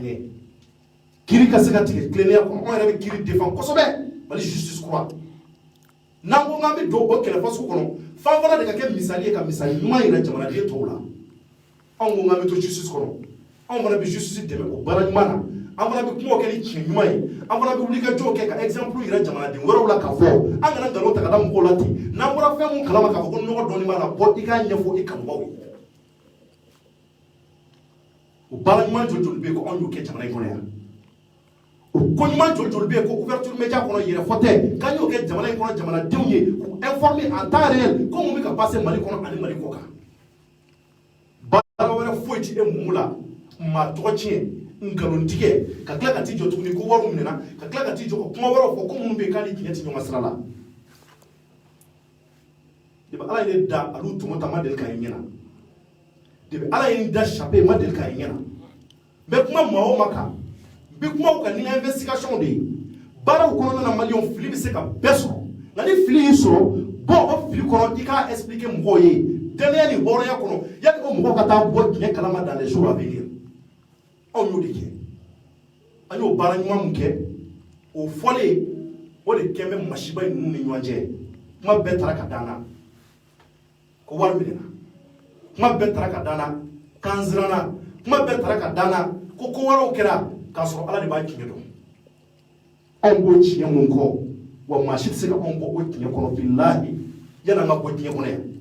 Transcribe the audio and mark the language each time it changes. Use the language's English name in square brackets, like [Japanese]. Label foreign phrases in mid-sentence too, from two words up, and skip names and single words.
[Bambara] ɲɛ kiiri ka se ka tigɛ tilennenya kɔnɔ anw yɛrɛ bɛ kiiri défend kosɛbɛ Mali justice kura n'an ko k'an bɛ don o kɛlɛ fasugu kɔnɔ f'an fana de ka kɛ misali ye ka misali ɲuman yira jamanaden tɔw la anw ko k'an bɛ to justice kɔnɔ anw fana bɛ justice dɛmɛ o baara ɲuman na an fana bɛ kumaw kɛ ni tiɲɛ ɲuman ye an fana bɛ wulikajɔw kɛ ka exemple yira jamanaden wɛrɛw la k'a fɔ an kana nkalon ta ka da mɔgɔw la ten n'an bɔra fɛn mun kalama k'a fɔ ko nɔgɔ dɔɔni b'a la bɔ i k'a ɲɛfɔ i kanubaw ye o baara ɲuman joli joli bɛ yen ko anw y'o kɛ jamana in kɔnɔ yan o ko ɲuman joli joli bɛ yen ko [French] ouverture média [Bambara] kɔnɔ yɛrɛfɔ tɛ k'an y'o kɛ jamana in kɔnɔ jamanadenw ye k'u [French] informer en temps réel [Bambara] ko mun bɛ ka passer Mali kɔnɔ ani Mali kɔ kan baara wɛrɛ foyi ti e mumu la maa tɔgɔ tiɲɛ nkalontigɛ ka tila ka t'i jɔ tuguni ko wariw minɛna ka tila ka t'i jɔ ka kuma wɛrɛw fɔ ko minnu bɛ yen k'a ni tiɲɛ ti ɲɔgɔn sira la depi ala ye ne da alu tɔmɔ ta ma deli k'a ye ɲɛna depi ala ye n da chape ma deli k'a ye ɲɛna n bɛ kuma maa o maa kan n bɛ kuma o kan ni n ka investigation de ye baaraw kɔnɔna na maliyɛnw fili bɛ se ka bɛɛ sɔrɔ nka ni fili y'i sɔrɔ bɔ o fili kɔnɔ i k'a expliquer mɔgɔw ye danaya ni hɔrɔnya kɔnɔ yanni o mɔgɔw ka taa bɔ diɲɛ kalama [French] dans les jours à venir [Bambara] anw y'o de kɛ an y'o baara ɲuman min kɛ o fɔlen o de kɛn bɛ masiba in ninnu ni ɲɔgɔn cɛ kuma bɛɛ taara ka d'an na ko wari minɛna kuma bɛɛ taara ka d'an na k'an siranna kuma bɛɛ taara ka d'an na ko ko wɛrɛw kɛra k'a sɔrɔ ala de b'a tiɲɛ dɔn anw b'o tiɲɛ mun kɔ wa maa si tɛ se ka anw bɔ o tiɲɛ kɔnɔ bilahi yanni an ka bɔ diɲɛ kɔnɔ yan